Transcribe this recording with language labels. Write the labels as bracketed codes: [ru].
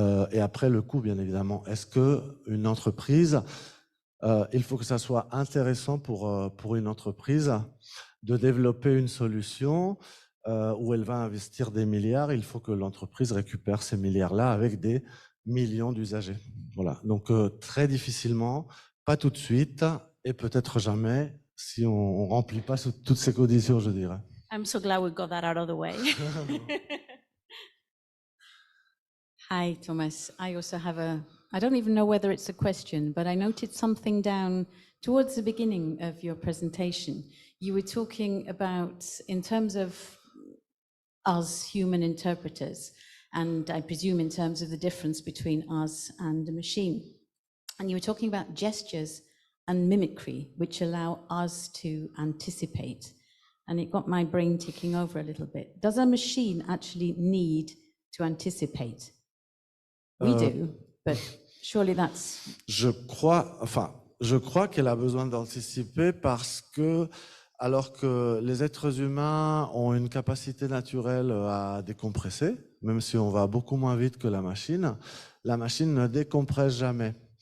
[fr] Et après, le coût, bien évidemment. Est-ce qu'une entreprise, il faut que ça soit intéressant pour une entreprise de développer une solution où elle va investir des milliards. Il faut que l'entreprise récupère ces milliards-là avec des millions d'usagers. Voilà. Donc, très difficilement, pas tout de suite, et peut-être jamais, si on ne remplit pas toutes ces conditions, je dirais. [en] I'm so glad we got that out of the way. Hi, Thomas. I also have I don't even know whether it's a question, but I noted something down towards the beginning of your presentation. You were talking about, in terms of us human interpreters, and I presume in terms of the difference between us and the machine. And you were talking about gestures and mimicry, which allow us to anticipate. And it got my brain ticking over a little bit. Does a machine actually need to anticipate? We do, but surely that's... [fr] Je crois qu'elle a besoin d'anticiper parce que, alors que les êtres humains ont une capacité naturelle à décompresser, même si on va beaucoup moins vite que la machine ne décompresse jamais.